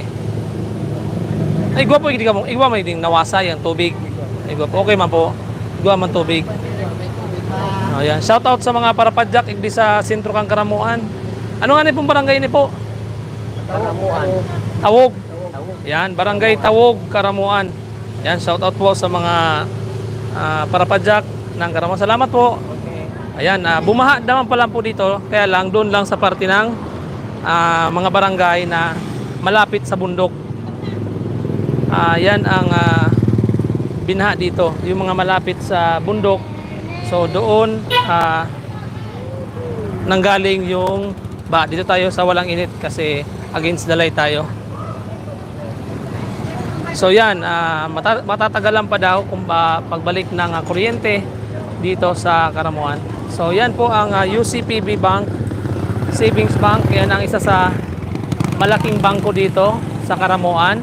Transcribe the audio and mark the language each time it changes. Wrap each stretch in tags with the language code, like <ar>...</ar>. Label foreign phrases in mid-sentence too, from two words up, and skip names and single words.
<bik>Ay, igwa po, igwa man hindi nawasa yung tubig. Igwa po, okay man po. Igwa man tubig. Ayan.</bik> <en>Shout out</en> <bik>sa mga parapadyak igdi sa sentro kang Karamoan. Ano nga ni pong barangay ni po? Karamuan. Tawog. Yan, barangay Tawog, Karamoan. Yan,</bik> <en>shout out</en> <tl>po sa mga parapadyak ng Karamoan. Salamat po. Ayan, bumaha naman pa lang po dito. Kaya lang, doon lang sa parte ng mga barangay na malapit sa bundok. Yan ang binaha dito. Yung mga malapit sa bundok. So doon nanggaling yung dito tayo sa walang init kasi</tl> <en>against the light</en> <tl>tayo. So yan, matatagalan pa daw kung pagbalik ng kuryente dito sa Karamuan. So yan po ang UCPB Bank, Savings Bank. Yan ang isa sa malaking bangko dito sa Karamuan.</tl>